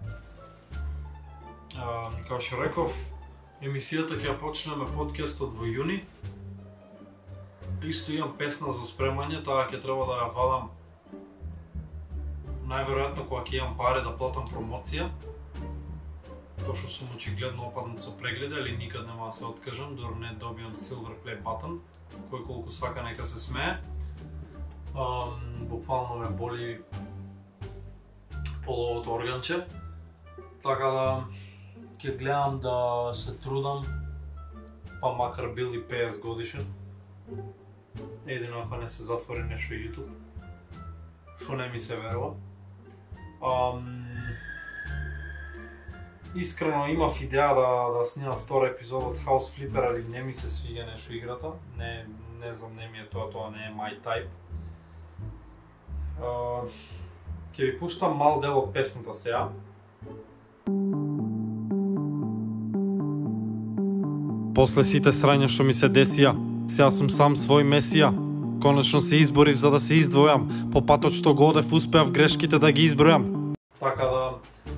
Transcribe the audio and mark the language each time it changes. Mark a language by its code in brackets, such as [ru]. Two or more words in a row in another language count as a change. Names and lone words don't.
[mk] Као што реков, емисијата ќе ја почнеме подкастот во јуни. Исто имам песна за спремање, таа ќе треба да ја вадам најверојатно кога ќе имам пари да платам промоција. Тоа што сум очигледно опаднат со прегледи, али никад нема да се откажам, дори не добијам [en] silver play button, [mk] кој колку сака нека се смее. Буквално ме боли половото органче, така да ќе гледам да се трудам, па макар бил и 50 годишен, едино ако не се затвори нешто YouTube, што не ми се верува. Искрено имав идеја да снимам втора епизода од House Flipper, али не ми се свига нешто играта, не знам, не ми е тоа не е [en] my type. [mk] Ќе ви пуштам мал дел од песната сега. После сите срања што ми се десија, сега сум сам свој месија. Конечно се изборив за да се издвојам, по патот што го одев успеав грешките да ги избројам.